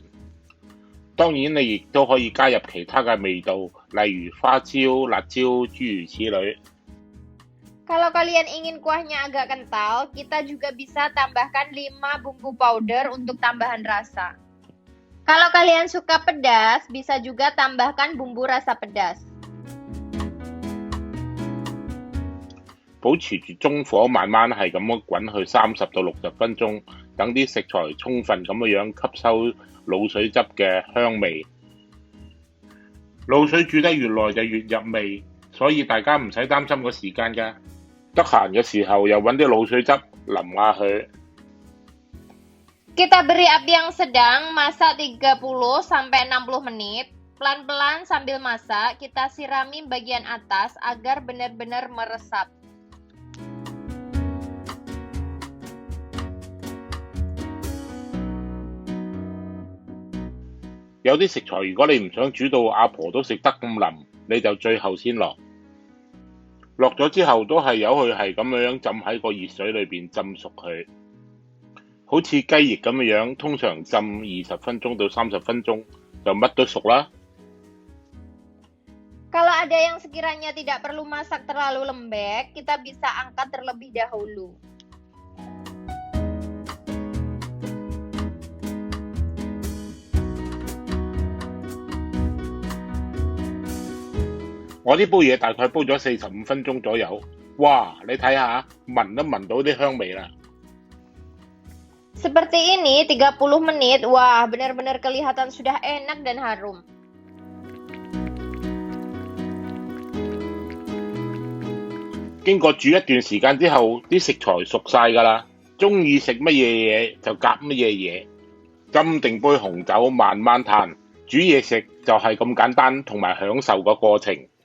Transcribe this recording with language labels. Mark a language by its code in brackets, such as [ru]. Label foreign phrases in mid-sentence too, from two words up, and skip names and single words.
[yue] 當然你亦都可以加入其他嘅味道，例如花椒、辣椒，諸如此類。 [id] Kalau kalian ingin kuahnya agak kental, kita juga bisa tambahkan 5 bumbu powder untuk tambahan rasa. Kalau kalian suka pedas, bisa juga tambahkan bumbu rasa pedas. [yue] 保持住中火，慢慢係咁樣滾去30到60分鐘，等啲食材充分咁樣吸收滷水汁嘅香味。滷水煮得越耐就越入味，所以大家唔使擔心個時間㗎。得閒嘅時候又揾啲滷水汁淋下佢。 [id] Kita beri api yang sedang, masak 30 sampai 60 menit. Pelan-pelan sambil masak, kita sirami bagian atas agar benar-benar meresap. [yue] 有啲食材如果你唔想煮到阿婆都食得咁腍，你就最後先落。落咗之後都係由佢係咁樣浸喺個熱水裏邊浸熟佢，好似雞翼咁樣，通常浸20分鐘到30分鐘就乜都熟啦。 [id] Kalau ada yang sekiranya tidak perlu masak terlalu lembek, kita bisa angkat terlebih dahulu. [yue] 我呢煲嘢大概煲咗45分鐘左右，哇！你睇下，聞都聞到啲香味啦。 [id] Seperti ini 30 menit, wah benar-benar kelihatan sudah enak dan harum. [yue] 經過煮一段時間之後，啲食材熟晒㗎啦，中意食乜嘢嘢就夾乜嘢嘢，斟定杯紅酒慢慢嘆，煮嘢食就係咁簡單，同埋享受個過程。